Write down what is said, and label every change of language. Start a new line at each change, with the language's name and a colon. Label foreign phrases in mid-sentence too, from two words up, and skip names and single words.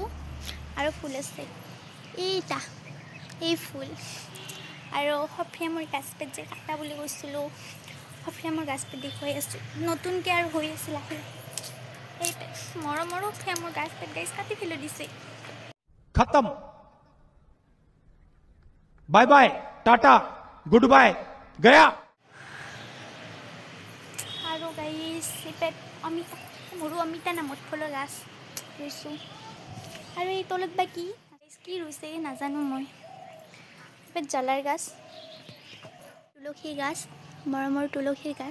Assamese: আৰু ফুল আছে এই ফুল। আৰু সফিয়ামৰ গাছপাত যে কাটা বুলি কৈছিলোঁ, সফিয়ামৰ গাছপাত দেখুৱাই আছোঁ। নতুনকৈ আৰু হৈ আছিল আহি। এই মৰমৰ সফিয়ামৰ গাছপাত গাইজ কাটি পেলাই দিছে।
English: खत्म, bye bye, tata, good bye, गया।
Assamese: আৰু গাইজ ইপেট মোৰো অমিতা নামত ফুলৰ গাছ ৰুইছোঁ। আৰু এই তলত বা কি ৰুইছে নাজানো মই। ইপেট জ্বলাৰ গাছ, তুলসী গাছ, মৰমৰ তুলসীৰ গাছ।